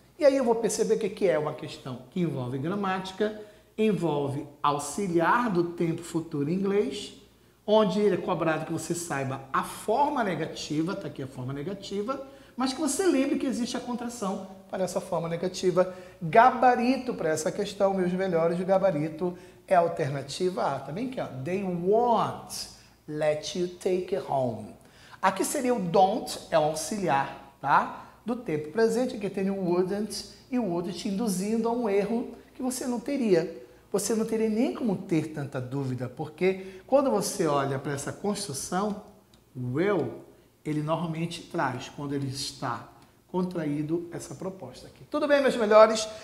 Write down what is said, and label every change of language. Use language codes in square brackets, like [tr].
[pt] E aí eu vou perceber que aqui é uma questão que envolve gramática, envolve auxiliar do tempo futuro em inglês, onde ele é cobrado que você saiba a forma negativa, está aqui a forma negativa, mas que você lembre que existe a contração para essa forma negativa. Gabarito para essa questão, meus melhores, o gabarito é a alternativa A. Também aqui, ó. [en] They won't let you take it home. [pt] Aqui seria o don't, é o auxiliar, tá? Do tempo presente, aqui tem o wouldn't e o would induzindo a um erro que você não teria. Você não teria nem como ter tanta dúvida, porque quando você olha para essa construção, o will, ele normalmente traz, quando ele está contraído, essa proposta aqui. Tudo bem, meus melhores?